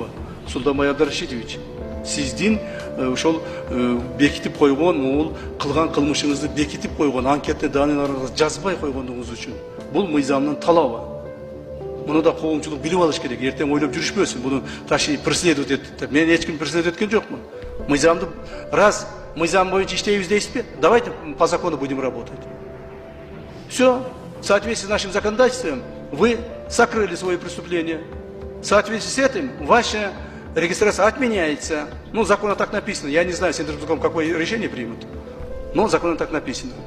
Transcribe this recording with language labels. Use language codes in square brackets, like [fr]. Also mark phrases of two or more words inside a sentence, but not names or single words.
[ky] Султанбай Абдрашидович, сиздин ошол бекитип койгон, могул кылган кылмышыңызды бекитип койгон анкетте данныйларыңызды жазбай койгондугуңуз үчүн бул мыйзамдын талабы. Муну да коомчулук билип алыш керек. Эртең ойлоп жүрүшпөсүн, буну таши преследовать этип. Мен эч ким преследовать эткен жокмун. Мыйзамды раз мыйзам боюнча иштейбиз дейсизби? [ru] Давайте по закону будем работать. Все, в соответствии с нашим законодательством вы сокрыли свои преступления. В соответствии с этим ваша регистрация отменяется. Ну, законно так написано. Я не знаю, Сендирбеком какое решение примут. Но законно так написано.